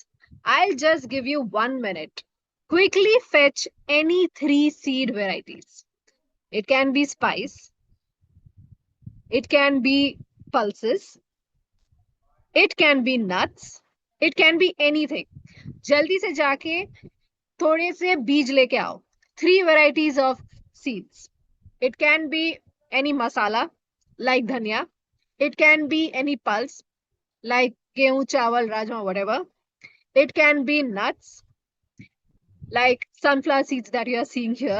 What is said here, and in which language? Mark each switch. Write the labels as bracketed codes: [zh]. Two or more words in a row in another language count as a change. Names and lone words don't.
[en] I'll just give you 1 minute. Quickly fetch any three seed varieties. It can be spice, it can be pulses, it can be nuts, it can be anything. [hi] जल्दी से जाके थोड़े से बीज लेके आओ. [en] Three varieties of seeds. It can be any masala like dhania. It can be any pulse like gehu, chawal, rajma, whatever. It can be nuts like sunflower seeds that you are seeing here.